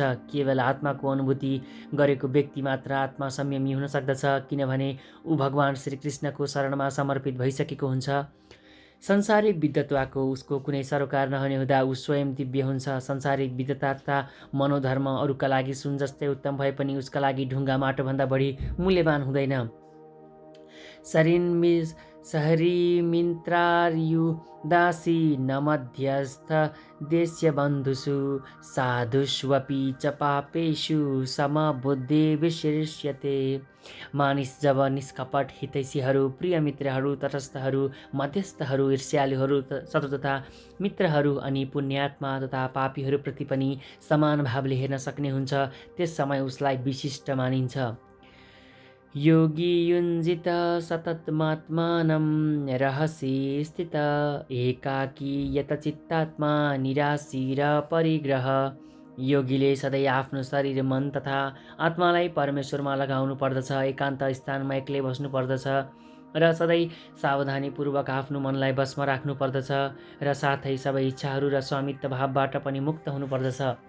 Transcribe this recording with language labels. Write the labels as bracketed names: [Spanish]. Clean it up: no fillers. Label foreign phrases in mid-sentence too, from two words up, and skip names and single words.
[Nepali] केवल आत्माको अनुभूति गरेको व्यक्ति मात्र आत्मा संयमी हुन सक्दछ, किनभने ऊ भगवान श्रीकृष्णको शरणमा समर्पित भइसकेको हुन्छ। संसारिक विद्वताको उसको कुनै सरोकार नहुने हुँदा ऊ स्वयं दिव्य हुन्छ। संसारिक विद्वता तथा मनोधर्म अरूका लागि सुन जस्तै उत्तम भए पनि उसका लागि ढुङ्गा माटोभन्दा बढी मूल्यवान हुँदैन। [Sanskrit] सहरीमिन्त्रार्युदासी न मध्यस्थ देश्यबन्धुषु साधुष्वपि च पापेषु समबुद्धि विशिष्यते। [Nepali] मानिस जब निष्कपट हितैषीहरू, प्रिय मित्रहरू, तटस्थहरू, मध्यस्थहरू, ईर्ष्यालुहरू, शत्रु तथा मित्रहरू अनि पुण्यात्मा तथा पापीहरूप्रति पनि समान भावले हेर्न सक्ने हुन्छ त्यस समय उसलाई विशिष्ट मानिन्छ। [Sanskrit] योगी युञ्जित सततमात्मानं रहसि स्थित एकाकी यतचित्तात्मा निराशीर परिग्रह। [Nepali] योगीले सधैँ आफ्नो शरीर मन तथा आत्मालाई परमेश्वरमा लगाउनु पर्दछ, एकान्त स्थानमा एक्लै बस्नु पर्दछ र सधैँ सावधानीपूर्वक आफ्नो मनलाई वशमा राख्नु पर्दछ र साथै सबै इच्छाहरू र स्वामित्व भावबाट पनि मुक्त हुनुपर्दछ।